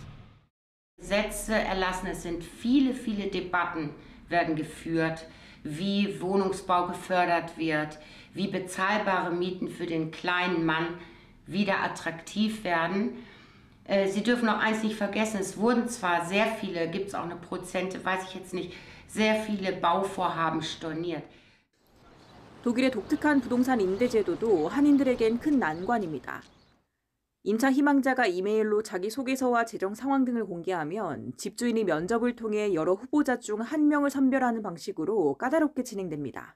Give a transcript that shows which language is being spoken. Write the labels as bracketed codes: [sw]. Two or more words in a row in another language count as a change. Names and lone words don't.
[de] Gesetze erlassen, es sind viele Debatten werden geführt, wie Wohnungsbau gefördert wird, wie bezahlbare Mieten für den kleinen Mann wieder attraktiv werden. Sie dürfen auch eins nicht vergessen, es wurden zwar sehr viele, gibt es auch eine Prozente, weiß ich jetzt nicht, sehr viele Bauvorhaben storniert. [ko] 독일의 독특한 부동산 임대 제도도 한인들에겐 큰 난관입니다. 임차 희망자가 이메일로 자기 소개서와 재정 상황 등을 공개하면 집주인이 면접을 통해 여러 후보자 중 한 명을 선별하는 방식으로 까다롭게 진행됩니다.